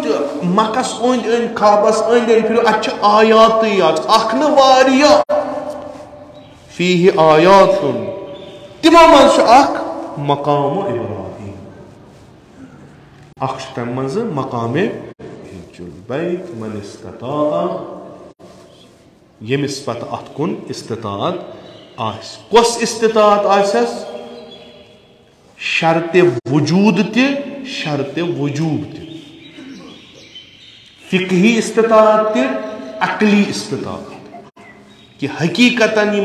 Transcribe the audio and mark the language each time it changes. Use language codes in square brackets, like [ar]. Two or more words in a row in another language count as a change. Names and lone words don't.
[ks] تہِ مکس أنٛدۍ أنٛدۍ کعبس أنٛدۍ أنٛدۍ پھِرِو اتہِ چھِ آیاتٕے یاژ اکھ نہٕ واریاہ فیٖہِ آیاتُن تِمو منٛز چھُ اکھ مقامُ ابراہیٖم اکھ چھُ تمہِ منٛزٕ مقامِ [ar] حج البیت من استطاع [ks] ییٚمِس پتہٕ اتھ کُن استطاعت آسہِ کۄس استطاعت آسٮ۪س شرطِ وجوٗد تہِ شرطِ وجوٗب تہِ فِقہی استطاعت تہِ عقلی استطاعت کہِ حقیٖقتن یِم